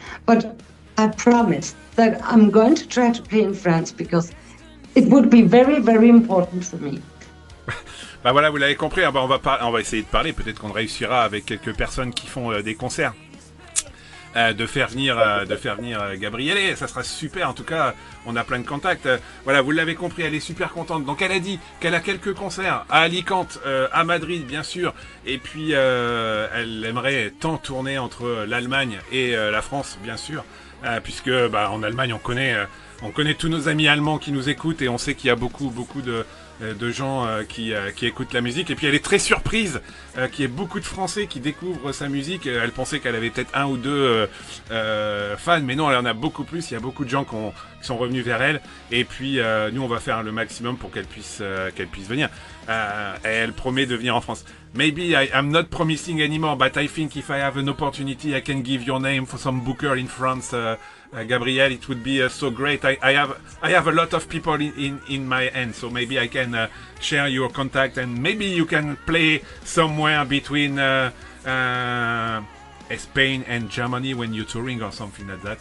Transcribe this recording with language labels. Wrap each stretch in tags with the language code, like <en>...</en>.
<en>But I promise that I'm going to try to play in France because it would be very, very important for me.</en> <fr>Bah voilà, vous l'avez compris, on va essayer de parler, peut-être qu'on réussira avec quelques personnes qui font des concerts. De faire venir Gabrielle, ça sera super. En tout cas, on a plein de contacts. Voilà, vous l'avez compris, elle est super contente. Donc elle a dit qu'elle a quelques concerts à Alicante, à Madrid bien sûr, et puis elle aimerait tant tourner entre l'Allemagne et la France bien sûr, puisque en Allemagne on connaît tous nos amis allemands qui nous écoutent et on sait qu'il y a beaucoup de gens qui écoutent la musique. Et puis elle est très surprise qu'il y ait beaucoup de Français qui découvrent sa musique. Elle pensait qu'elle avait peut-être 1 ou 2 fans, mais non, elle en a beaucoup plus. Il y a beaucoup de gens qui sont revenus vers elle. Et puis nous, on va faire le maximum pour qu'elle puisse venir. Et elle promet de venir en France.</fr> <en>Maybe I'm not promising anymore, but I think if I have an opportunity, I can give your name for some booker in France Gabrielle, it would be so great. I have a lot of people in my hand, so maybe I can share your contact, and maybe you can play somewhere between Spain and Germany when you're touring or something like that.</en>